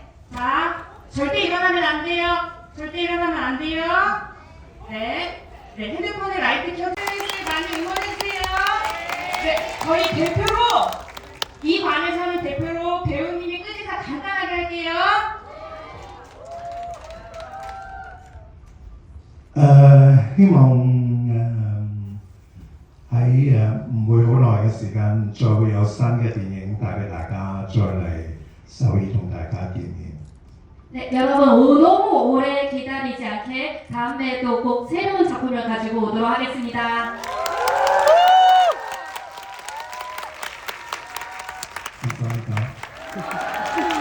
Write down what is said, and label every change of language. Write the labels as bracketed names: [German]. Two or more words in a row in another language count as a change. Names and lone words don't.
[Korean] 자, 절대 일어나면 안 돼요. 절대 일어나면 안 돼요. 네. 네, 핸드폰에 라이트 켜주세요. 많이 응원해주세요. 네, 저희 대표로 이 반에서는 대표로 배우님이 끝인사 간단하게 할게요. [Cantonese] 希望喺唔會好耐嘅時間，再會有新嘅電影帶俾大家，再嚟首爾同大家見面。 [Korean] 네, 여러분 너무 오래 기다리지 않게 않게 다음에 또 꼭 새로운 작품을 가지고 오도록 하겠습니다. 감사합니다.